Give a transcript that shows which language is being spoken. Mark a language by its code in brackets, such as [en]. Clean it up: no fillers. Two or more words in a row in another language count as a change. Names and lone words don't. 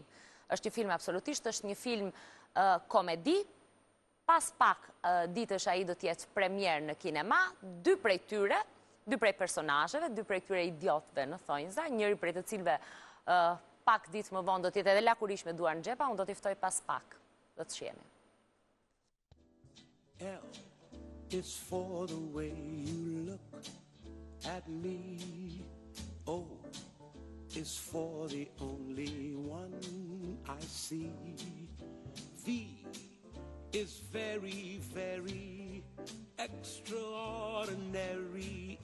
[sq] Është një film absolutisht, është një film komedi. Pas pak ditësh ai do të jetë premier në kinema, dy prej personazheve, dy prej këtyre idiotëve në thonjza, njëri prej të cilëve pak ditë më vonë do të jetë edhe lakurish me duar në xhepa, unë do t'i ftoj pas pak. Do të shihemi. [en] L is for the way you look at me. O is for the only one I see. V is very, very extraordinary.